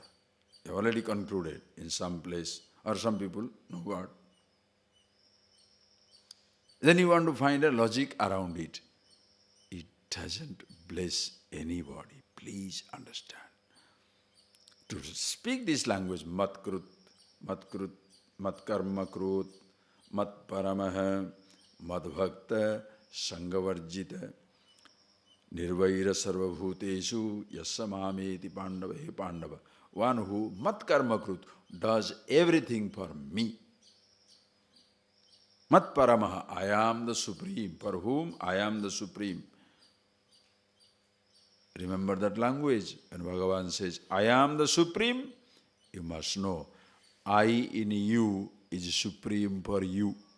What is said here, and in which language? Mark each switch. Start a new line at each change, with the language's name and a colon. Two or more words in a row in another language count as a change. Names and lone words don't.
English: You have already concluded in some place, or some people know God. Then you want to find a logic around it. It doesn't bless anybody. Please understand. To speak this language,
Sanskrit: मत् कृत्, मत् कर्म कृत्, मत् परमः, मत् भक्त, सङ्गवर्जित, निर्वैर सर्वभूतेषु, यः स माम् एति पाण्डव, हे पाण्डव.
English: One who
Sanskrit: मत् कर्म कृत्
English: does everything for me.
Sanskrit: मत् परमः,
English: I am the Supreme. For whom? I am the Supreme. Remember that language. When Bhagavan says, I am the Supreme, you must know, I in you is supreme for you.